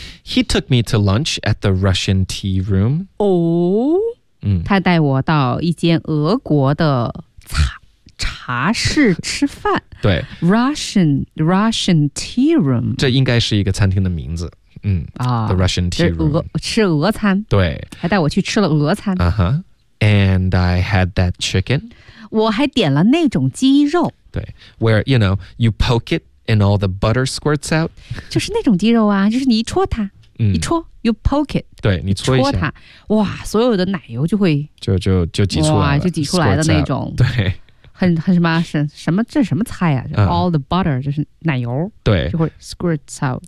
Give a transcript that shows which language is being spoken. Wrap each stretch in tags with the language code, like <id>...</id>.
<en>He took me to lunch at the Russian tea room.</en> <zh>哦。他带我到一间俄国的茶室吃饭。对。</zh> <en>Russian tea room.</en> <zh>这应该是一个餐厅的名字。</zh> <en>The Russian tea room.</en> <zh>吃俄餐。对。还带我去吃了俄餐。</zh> <en>And I had that chicken.</en> <zh>我还点了那种鸡肉。对。</zh> <en>Where, you know, you poke it and all the butter squirts out.</en> <zh>就是那种鸡肉啊，就是你一戳它。一戳</zh> <en>you poke it.</en> <zh>对，你戳一下。戳它。哇，所有的奶油就会。就挤出来了。哇，就挤出来的那种。</zh> <en>Out, 对。</en> <zh>很什么是什么这是什么菜啊、</zh> <en>all the butter,</en> <zh>就是奶油。对。就会</zh> <en>squirt out.</en>